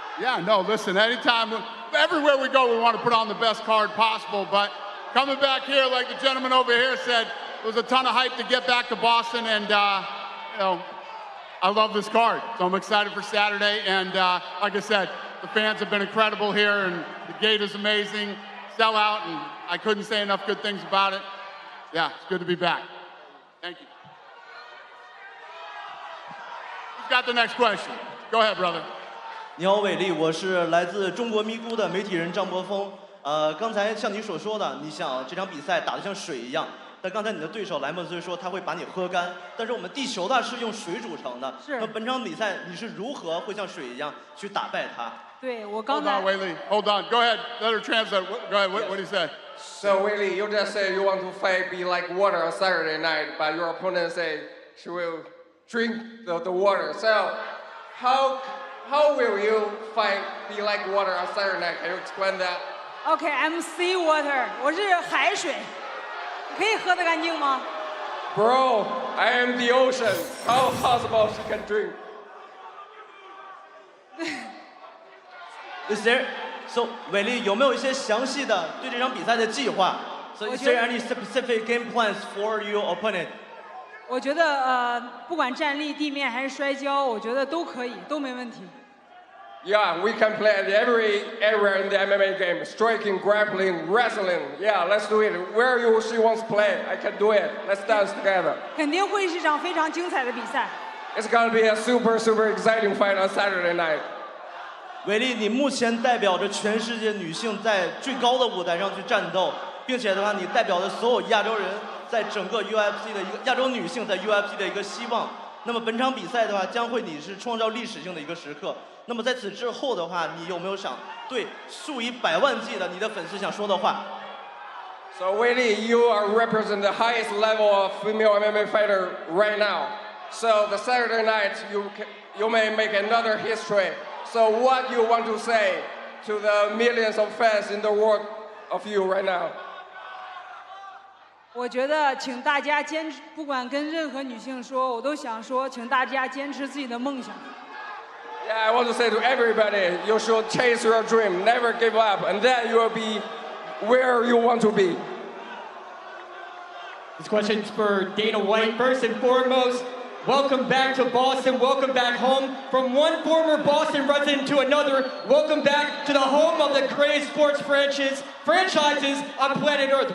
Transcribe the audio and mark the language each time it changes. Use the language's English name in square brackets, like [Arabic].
[English] Yeah, no, listen, anytime, everywhere we go, we want to put on the best card possible, but coming back here, like the gentleman over here said, there was a ton of hype to get back to Boston, and, I love this card, so I'm excited for Saturday, and like I said, the fans have been incredible here, and the gate is amazing, sell out, and I couldn't say enough good things about it. Yeah, it's good to be back. Thank you. Who's got the next question? Go ahead, brother. [Chinese] 你好，伟力，我是来自中国咪咕的媒体人张博峰。刚才像你所说的，你想这场比赛打得像水一样，但刚才你的对手莱莫斯说他会把你喝干，但是我们地球呢是用水组成的。是。那本场比赛你是如何会像水一样去打败他？对，我刚才。 [English] Hold on, Weili. Hold on. Go ahead. Let her translate. Go ahead. What did he say? So Weili, you just say you want to fight be like water on Saturday night, but your opponent say she will drink the water. So how will you fight be like water on Saturday night? Can you explain that? Okay, I'm sea water， [Chinese] 我是海水，可以喝得干净吗？ [English] Bro, I am the ocean. How possible she can drink? Is there so [Chinese] 伟丽有没有一些详细的对这场比赛的计划 [English] ？So is there any specific game plans for your opponent? [Chinese] 我觉得不管站立、地面还是摔跤，我觉得都可以，都没问题。 [English] Yeah, we can play at every area in the MMA game. Striking, grappling, wrestling. Yeah, let's do it. Where she wants to play, I can do it. Let's dance together. [Chinese] 肯定会是一场非常精彩的比赛。 [English] It's gonna be a super exciting fight on Saturday night. [Chinese] 伟丽，你目前代表着全世界女性在最高的舞台上去战斗，并且的话，你代表着所有亚洲人在整个 UFC 的一个亚洲女性在 UFC 的一个希望。那么本场比赛的话，将会你是创造历史性的一个时刻。那么在此之后的话，你有没有想对数以百万计的你的粉丝想说的话 [English] So Weili, you are represent the highest level of female MMA fighter right now. So the Saturday night, you may make another history. So what you want to say to the millions of fans in the world of you right now? [Chinese] 我觉得，请大家坚持，不管跟任何女性说，我都想说，请大家坚持自己的梦想。 [English] Yeah, I want to say to everybody, you should chase your dream, never give up, and then you will be where you want to be. This question's for Dana White. First and foremost, welcome back to Boston. Welcome back home. From one former Boston resident to another, welcome back to the home of the greatest sports franchises on planet Earth.